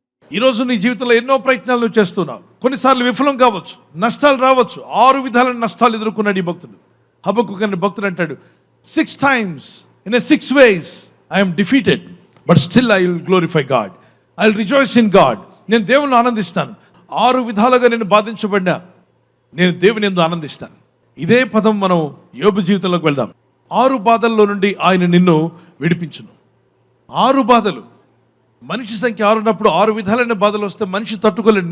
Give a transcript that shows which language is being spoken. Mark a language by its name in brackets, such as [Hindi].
[Telugu] ఈరోజు నీ జీవితంలో ఎన్నో ప్రయత్నాలు నువ్వు చేస్తున్నావు. కొన్నిసార్లు విఫలం కావచ్చు, నష్టాలు రావచ్చు. 6 విధాలైన నష్టాలు ఎదుర్కొన్నాడు ఈ భక్తుడు. హబక్కూకు అనే భక్తుడు అంటాడు, [English] 6 times in 6 ways I am defeated, but still I will glorify God. I will rejoice in God. [Telugu] నేను దేవుని ఆనందిస్తాను. 6 విధాలుగా నేను బాధించబడినా నేను దేవుని యందు ఆనందిస్తాను. ఇదే పదం మనం యోబు జీవితంలోకి వెళ్దాం. 6 బాధల్లో నుండి ఆయన నిన్ను విడిపించును. 6 బాధలు, మనిషి సంఖ్య 6 ఉన్నప్పుడు 6 విధాలైన బాధలు వస్తే మనిషి తట్టుకోలేడు.